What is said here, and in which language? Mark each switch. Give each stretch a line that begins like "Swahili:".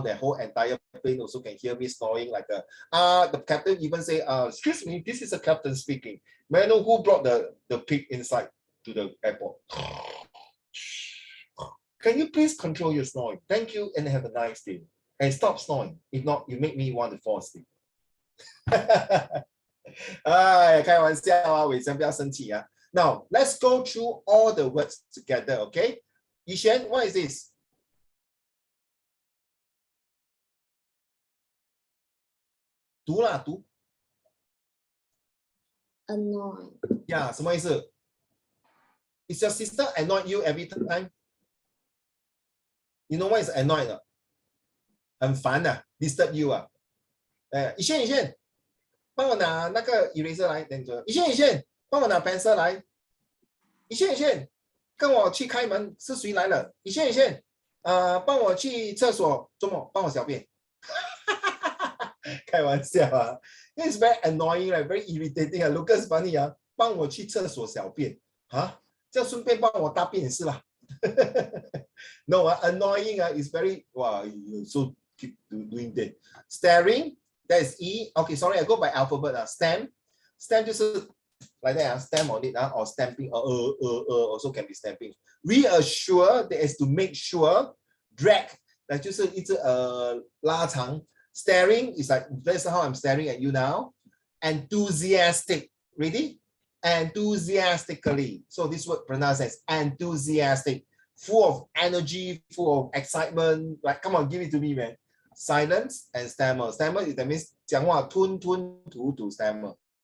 English: The whole entire plane also can hear me snoring like a, the captain even say, excuse me, this is the captain speaking. May I know who brought the pig inside to the airport? Can you please control your snoring? Thank you and have a nice day. And stop snoring. If not, you make me want to fall asleep.
Chinese: 哎，开玩笑啊，伟生不要生气啊。
English: Now let's go through all the words together, okay? Yishan, what is this?
Chinese: 读啦，读。
English: Annoy. Yeah,
Chinese: 什么意思
English: ？Is your sister annoy you every time? You know what is annoyed 啊？
Chinese: 很烦啊 ，
English: disturb you
Chinese: 啊。 Yishan，帮我拿那个 eraser 来，等着。 Yishan，帮我拿 pencil 来。 Yishan，跟我去开门，是谁来了？Yishan，帮我去厕所，周末帮我小便。开玩笑啊
English: ，It's very annoying, like very irritating 啊。 Lucas funny
Chinese: 啊，帮我去厕所小便啊，这样顺便帮我大便也是啦。
English: No 啊 ，annoying 啊 is very 哇 ，you so keep doing that. Staring, that is E. Okay, sorry, I go by alphabet 啊。Stamp
Chinese: 就是
English: like that 啊 ，stamp on it 啊 ，or stamping, also can be stamping. Reassure, that is to make sure.
Chinese: Drag, 那就是一直拉长。
English: Staring is like, that's how I'm staring at you now. Enthusiastic, ready? Enthusiastically. So this word pronounced as enthusiastic. Full of energy, full of excitement. Like, come on, give it to me, man. Silence and stammer. Stammer is that means
Chinese: 讲话吞吞吐吐
English: stammer.